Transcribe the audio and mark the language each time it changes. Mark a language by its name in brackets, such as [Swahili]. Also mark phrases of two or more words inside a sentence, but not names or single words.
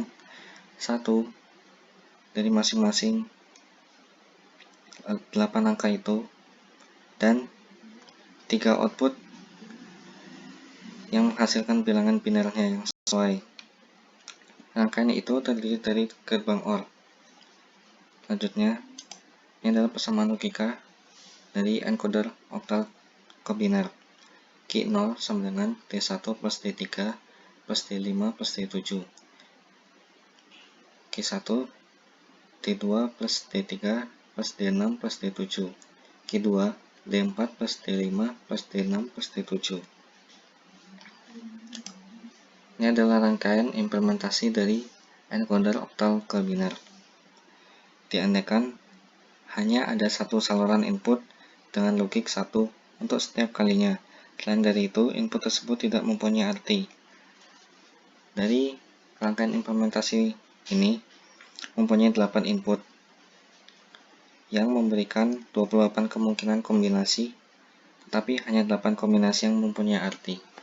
[Malay] 1 dari masing-masing 8 angka itu, dan 3 output yang menghasilkan bilangan binernya yang sesuai. Rangkaian itu terdiri dari gerbang OR. Selanjutnya, ini adalah persamaan logika dari encoder oktal ke biner. Q0 sama dengan D1 plus D3 plus D5 plus D7. Q1 D2 plus D3 plus D6 plus D7. Q2 D4 plus D5 plus D6 plus D7. Ini adalah rangkaian implementasi dari encoder oktal ke biner. Diandaikan hanya ada satu saluran input dengan logik 1 untuk setiap kalinya. Selain dari itu, input tersebut tidak mempunyai arti. Dari rangkaian implementasi ini mempunyai 8 input yang memberikan 28 kemungkinan kombinasi, tetapi hanya 8 kombinasi yang mempunyai arti.